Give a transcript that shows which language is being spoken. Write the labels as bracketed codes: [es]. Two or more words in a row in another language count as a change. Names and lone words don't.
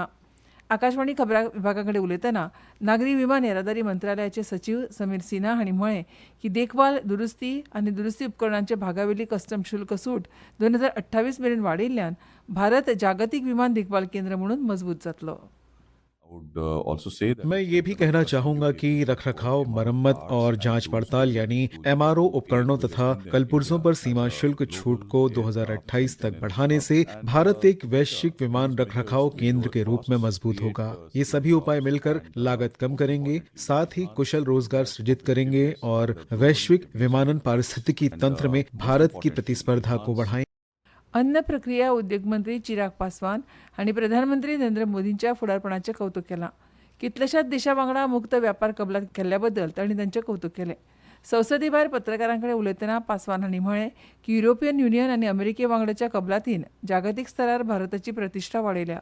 [kok] आकाशवाणी खबरां विभागा कडेन उलयतना नागरी विमान येरादारी मंत्रालयाचे सचिव समीर सिन्हा हांणी म्हळें की देखभाल दुरुस्ती आनी दुरुस्ती उपकरणांचे भागावेली कस्टम शुल्क सूट 2028 मेरेन वाडयिल्ल्यान भारत जागतीक विमान देखभाल केंद्र म्हणून मजबूत जातलो. [hi] मैं ये भी कहना चाहूंगा कि रखरखाव, मरम्मत और जांच पड़ताल यानी MRO उपकरणों तथा कलपुर्जों पर सीमा शुल्क छूट को 2028 तक बढ़ाने से भारत एक वैश्विक विमान रखरखाव केंद्र के रूप में मजबूत होगा. ये सभी उपाय मिलकर लागत कम करेंगे, साथ ही कुशल रोजगार सृजित करेंगे और वैश्विक विमानन पारिस्थितिकी तंत्र में भारत की प्रतिस्पर्धा को बढ़ाएंगे. [kok] अन्न प्रक्रिया उद्योग मंत्री चिराग पासवान हांणी प्रधानमंत्री नरेंद्र मोदींच्या फुडारपणाचें कौतुक केलां. कितल्याशाच देशां वांगडा मुक्त व्यापार कबलात केल्ल्या बद्दल तांणी तांचें कौतुक केलें. संसदे भायर पत्रकारां कडेन उलयतना पासवान हांणी म्हळें की युरोपियन युनियन आनी अमेरिके वांगडाच्या कबलातीन जागतीक स्तरार भारताची प्रतिश्ठा वाडयल्या.